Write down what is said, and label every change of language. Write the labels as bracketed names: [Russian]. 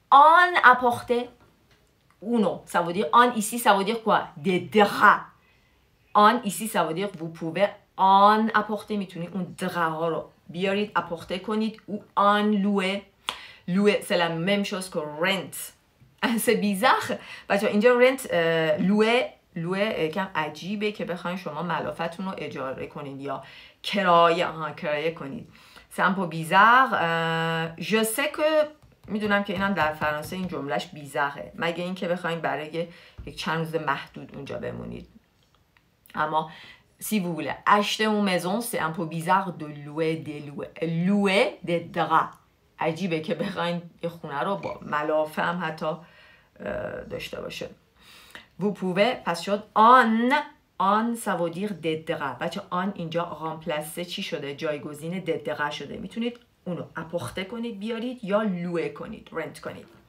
[French] En apporter ou non. Ça veut dire en ici, ça veut dire quoi? Des draps. En ici, ça veut dire vous pouvez en apporter. [Persian] میتونید اون drap رو بیارید apporter کنید [French] ou en louer. Louer, c'est la même chose que rent. C'est bizarre. [Persian] بچه اینجا rent louer یکم عجیبه که بخواین شما ملافتون رو اجاره کنید یا کرایه کنید. [French] C'est un peu bizarre. Je sais que [Persian] میدونم که اینم در فرانسه این جملهش بیزاره مگه اینکه بخواین برای یک چند روز محدود اونجا بمونید. اما [French] si vous voulez acheter une maison, c'est un peu bizarre de louer des draps. [Persian] عجیبه که بخواین یه خونه رو با ملافه هم حتی داشته باشه. [French] Vous pouvez [Persian] پس شد [French] on ça veut dire des draps. [Persian] بچه on اینجا remplace چی شده؟ جایگزین des draps شده. میتونید اونو apporter کنید بیارید یا louer کنید rent کنید.